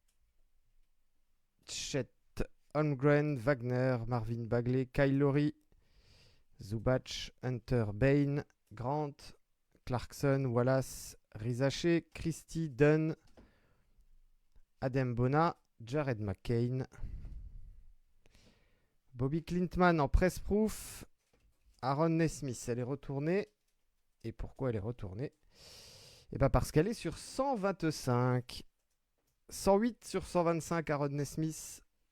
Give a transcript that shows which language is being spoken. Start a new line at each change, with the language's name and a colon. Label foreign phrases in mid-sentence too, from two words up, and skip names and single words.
French: Chet, Holmgren, Wagner, Marvin Bagley, Kyle Lowry, Zubac, Hunter Bain, Grant, Clarkson, Wallace, Rizaché, Christie, Dunn, Adem Bona, Jared McCain, Bobby Clintman en press-proof, Aaron Nesmith, elle est retournée. Et pourquoi elle est retournée? Et bien parce qu'elle est sur 125. 108 sur 125, Aaron Nesmith.